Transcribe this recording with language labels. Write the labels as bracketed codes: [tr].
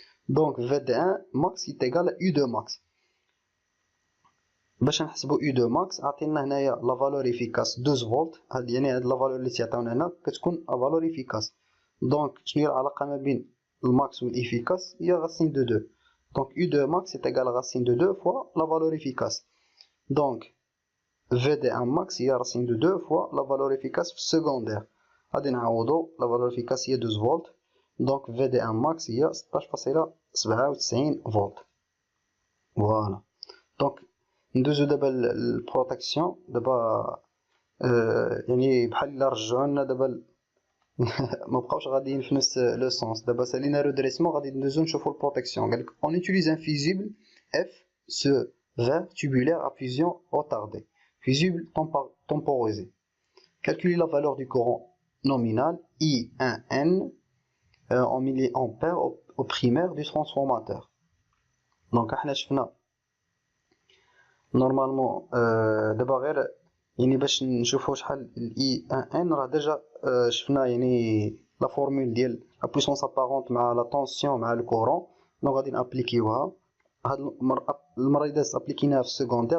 [ar] دونك في دي 1 ماكس يتيغال U2 ماكس. باش نحسبو U2 ماكس عطينا هنايا لا فالور افيكاس 12 فولت. هاد يعني هاد لا فالور اللي تيعطيونا هنا كتكون ا فالور افيكاس. دونك شنو هي العلاقه ما بين الماكس والافيكاس؟ هي غاسين دو 2. دونك U2 ماكس يتيغال غاسين دو 2 فوا لا فالور افيكاس. دونك [fr] VD1 max هي racine de 2 fois la valeur efficace secondaire. [ar] غادي نعوضو [fr] la valeur efficace [ar] هي 12 فولت. دونك VD1 max هي 16.97 فولت. فوالا. دونك ندوزو دابا البروتيكسيون. دابا يعني بحال الا رجعونا دابا ما بقاوش غاديين في نفس لو سونس. دابا سالينا رودريسمون غادي ندوزو نشوفو البروتيكسيون. قالك [fr] on utilise un fusible F sphère tubulaire à fusion retardée. Fusible temporisé. Calculer la valeur du courant nominal I1N en milliampères au primaire du transformateur. [ar] Donc احنا شفنا نورمالمون دابا غير يعني باش نشوفو شحال الاي ان راه ديجا شفنا يعني لا فورمول ديال لا بويسونس ابارونت مع لا طونسيون مع الكورون. دونك غادي نابليكيوها. هاد المره اللي دازت ابليكيناها في السكوندير.